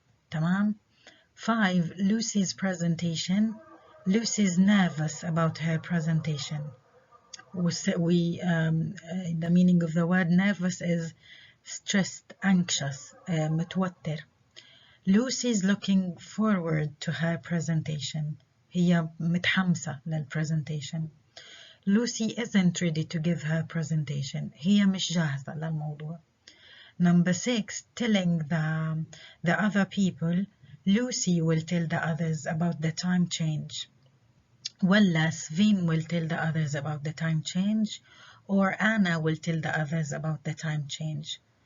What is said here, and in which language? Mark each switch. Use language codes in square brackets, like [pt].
[en] تمام. 5, Lucy's presentation. Lucy's nervous about her presentation. The meaning of the word nervous is stressed, anxious, متوتر. Lucy is looking forward to her presentation. [ar] هي متحمسة للpresentation. [en] Lucy isn't ready to give her presentation. [ar] هي مش جاهزة للموضوع. [en] Number 6, telling the other people. Lucy will tell the others about the time change. ولا Sveen will tell the others about the time change, or Anna will tell the others about the time change.